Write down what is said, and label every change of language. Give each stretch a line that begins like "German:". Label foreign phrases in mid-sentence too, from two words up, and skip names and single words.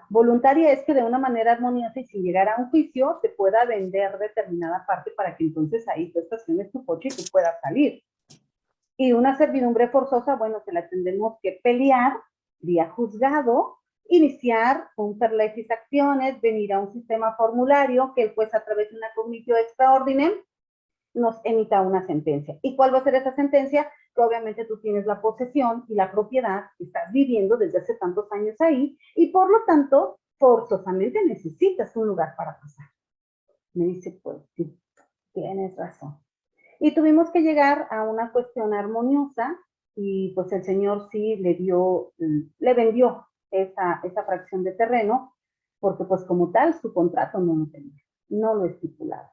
Spanish: Voluntaria es que de una manera armoniosa y sin llegar a un juicio te pueda vender determinada parte para que entonces ahí tú estaciones tu coche y tú puedas salir. Y una servidumbre forzosa, bueno, se la tendremos que pelear vía juzgado, iniciar un
Latin: per legis
Spanish: acciones, venir a un sistema formulario que el juez a través de una
Latin: cognitio extra ordinem
Spanish: nos emita una sentencia. ¿Y cuál va a ser esa sentencia? Que obviamente tú tienes la posesión y la propiedad, estás viviendo desde hace tantos años ahí y por lo tanto forzosamente necesitas un lugar para pasar. Me dice, pues sí, tienes razón. Y tuvimos que llegar a una cuestión armoniosa y pues el señor sí le vendió esa fracción de terreno porque pues como tal su contrato no lo tenía, no lo estipulaba.